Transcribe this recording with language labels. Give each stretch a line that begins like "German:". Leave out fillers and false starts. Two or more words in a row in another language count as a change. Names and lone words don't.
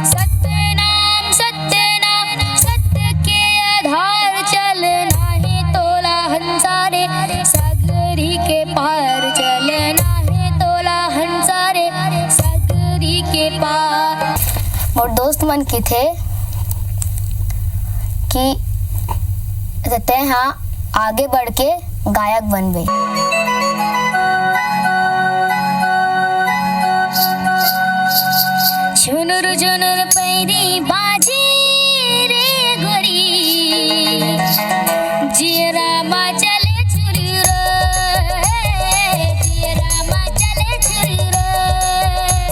Chhattisgarhi: सतनाम सतनाम सत्य के आधार चलना है तोला हंसारे सगली के पार, चलना है तोला हंसारे सगली के पार। और दोस्त मन की थे कि रहते हाँ आगे बढ़ के गायक बनवे। झुनुर झुनुर पैरी बाजी रे गोरी जियरा मा चले छुरी रे, जियरा मा चले छुरी रे।